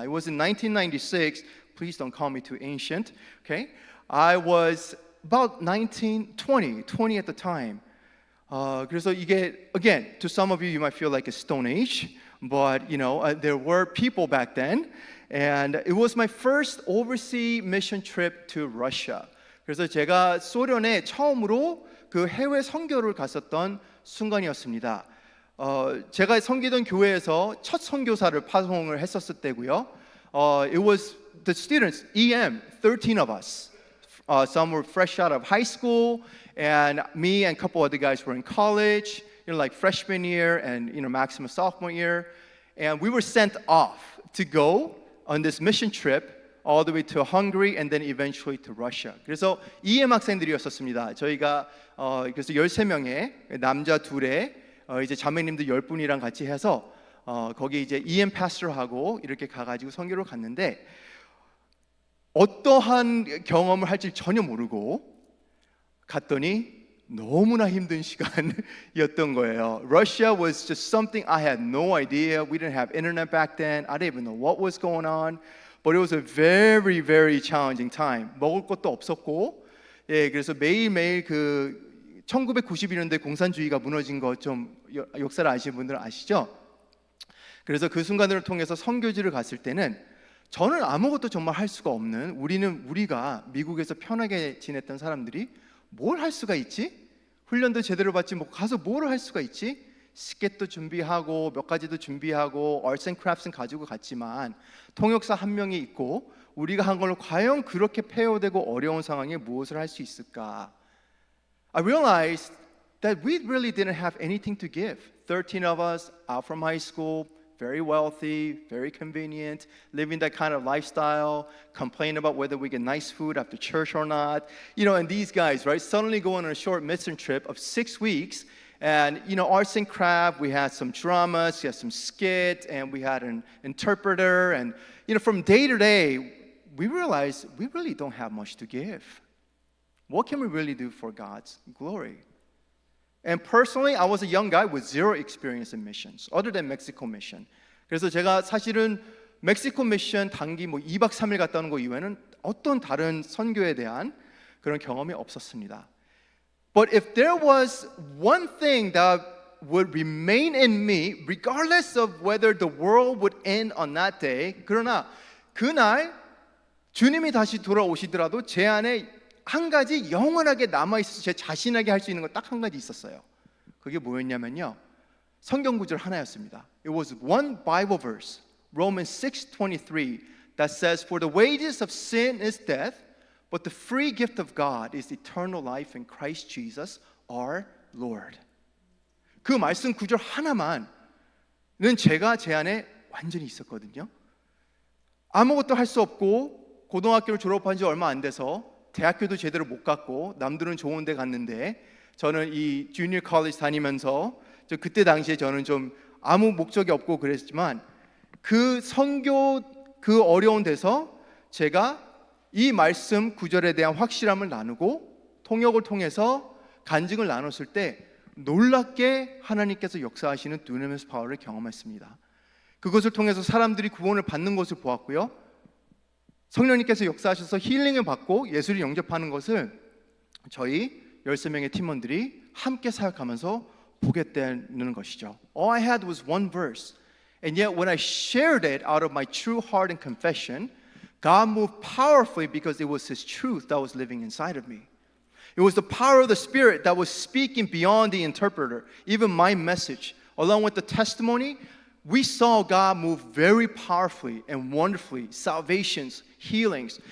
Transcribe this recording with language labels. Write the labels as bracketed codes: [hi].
[en] It was in 1996. Please don't call me too ancient. Okay, I was about 20 at the time. 그래서 이게 again, to some of you, you might feel like a stone age, but you know there were people back then, and it was my first overseas mission trip to Russia. [ko] 그래서 제가 소련에 처음으로 그 해외 선교를 갔었던 순간이었습니다. 제가 섬기던 교회에서 첫 선교사를 파송을 했었을 때고요. [en] It was the students, 13 of us. Some were fresh out of high school, and me and a couple other guys were in college, like freshman year and maximum sophomore year. And we were sent off to go on this mission trip all the way to Hungary and then eventually to Russia. [ko] 그래서 EM 학생들이었었습니다. 저희가 그래서 13명의 남자 둘에 이제 자매님들 10분이랑 같이 해서 거기 이제 EM 파스터하고 이렇게 가가지고 선교를 갔는데 어떠한 경험을 할지 전혀 모르고 갔더니 너무나 힘든 시간이었던 거예요. [en] Russia was just something I had no idea. We didn't have internet back then. I didn't even know what was going on. But it was a very, very challenging time. [ko] 먹을 것도 없었고, 그래서 매일매일 그 1991년대 공산주의가 무너진 거 좀 역사를 아시는 분들은 아시죠? 그래서 그 순간을 통해서 선교지를 갔을 때는 저는 아무것도 정말 할 수가 없는 우리가 미국에서 편하게 지냈던 사람들이 뭘 할 수가 있지? 훈련도 제대로 받지 뭐 가서 뭘 할 수가 있지? 스케트도 준비하고 몇 가지도 준비하고 arts and crafts는 가지고 갔지만 통역사 한 명이 있고 우리가 한 걸로 과연 그렇게 폐허되고 어려운 상황에 무엇을 할 수 있을까? [en] I realized that we really didn't have anything to give. 13 of us out from high school, very wealthy, very convenient, living that kind of lifestyle, complain about whether we get nice food after church or not. And these guys, right, suddenly go on a short mission trip of 6 weeks. And arts and craft, we had some dramas, we had some skit, and we had an interpreter. And from day to day, we realized we really don't have much to give. What can we really do for God's glory? And personally, I was a young guy with zero experience in missions, other than Mexico mission. [ko] 그래서 제가 사실은 멕시코 미션 단기 2박 3일 갔다 오는 거 이외에는 어떤 다른 선교에 대한 그런 경험이 없었습니다. [en] But if there was one thing that would remain in me, regardless of whether the world would end on that day, [ko] 그러나 그날 주님이 다시 돌아오시더라도 제 안에 한 가지 영원하게 남아있어서 제 자신에게 할 수 있는 건 딱 한 가지 있었어요. 그게 뭐였냐면요, 성경 구절 하나였습니다. [en] It was one Bible verse, Romans 6:23, that says, "For the wages of sin is death, but the free gift of God is eternal life in Christ Jesus our Lord." [ko] 그 말씀 구절 하나만은 제가 제 안에 완전히 있었거든요. 아무것도 할 수 없고 고등학교를 졸업한 지 얼마 안 돼서 대학교도 제대로 못 갔고 남들은 좋은 데 갔는데 저는 이 주니어 컬리지 다니면서 그때 당시에 저는 좀 아무 목적이 없고 그랬지만 그 선교 그 어려운 데서 제가 이 말씀 구절에 대한 확실함을 나누고 통역을 통해서 간증을 나눴을 때 놀랍게 하나님께서 역사하시는 두나미스 파워를 경험했습니다. 그것을 통해서 사람들이 구원을 받는 것을 보았고요, 성령님께서 역사하셔서 힐링을 받고 예수를 영접하는 것을 저희 13명의 팀원들이 함께 사역하면서 보게 되는 것이죠. [en] All I had was one verse, and yet when I shared it out of my true heart and confession, God moved powerfully because it was His truth that was living inside of me. It was the power of the Spirit that was speaking beyond the interpreter, even my message. Along with the testimony, we saw God move very powerfully and wonderfully, salvations, healings.